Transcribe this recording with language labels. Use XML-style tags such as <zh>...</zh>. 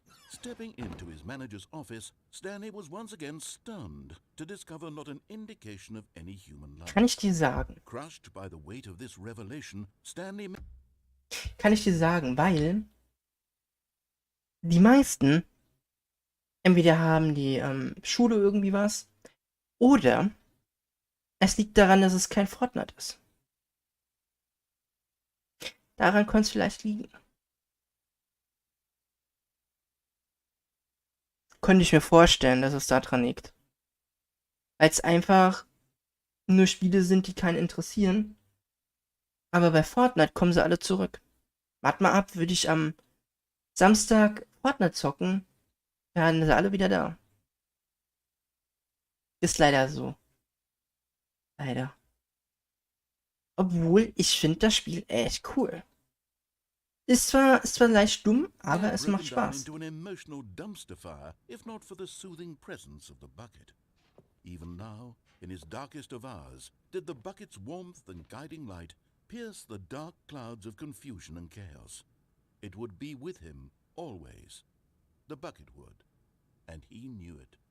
<en>Stepping into his manager's office, Stanley was once again stunned to discover not an indication of any human life.</en> <de>Kann ich dir sagen?</de> <en>Crushed by the weight of this revelation, Stanley...</en> <de>Kann ich dir sagen, weil die meisten entweder haben die Schule irgendwie was oder es liegt daran, dass es kein Fortnite ist. Daran könnte es vielleicht liegen. Könnte ich mir vorstellen, dass es daran liegt. Weil es einfach nur Spiele sind, die keinen interessieren. Aber bei Fortnite kommen sie alle zurück. Wart mal ab, würde ich am Samstag Fortnite zocken, dann sind sie alle wieder da. Ist leider so. Leider. Obwohl, ich finde das Spiel echt cool. Ist zwar leicht dumm, aber es macht</de> <en>Broken down</en> <de>Spaß.</de> <en>into an emotional dumpster fire, if not for the soothing presence of the bucket. Even now, in his darkest of hours, did the bucket's warmth and guiding light pierce the dark clouds of confusion and chaos. It would be with him always. The bucket would, and he knew it.</en>